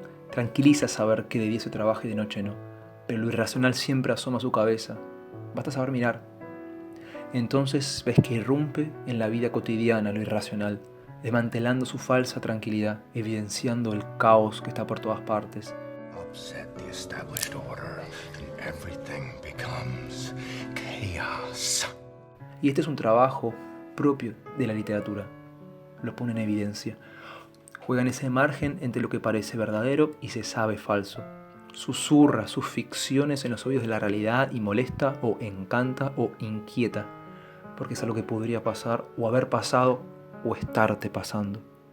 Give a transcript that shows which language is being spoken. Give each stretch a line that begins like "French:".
Spanish: Tranquiliza saber que de día se trabaja y de noche no, pero lo irracional siempre asoma su cabeza. Basta saber mirar. Entonces ves que irrumpe en la vida cotidiana lo irracional, desmantelando su falsa tranquilidad, evidenciando el caos que está por todas partes.
English: Upset the established order and everything becomes chaos.
Spanish: Y este es un trabajo propio de la literatura. Lo pone en evidencia. Juega en ese margen entre lo que parece verdadero y se sabe falso. Susurra sus ficciones en los oídos de la realidad y molesta o encanta o inquieta, porque es algo que podría pasar o haber pasado o estarte pasando.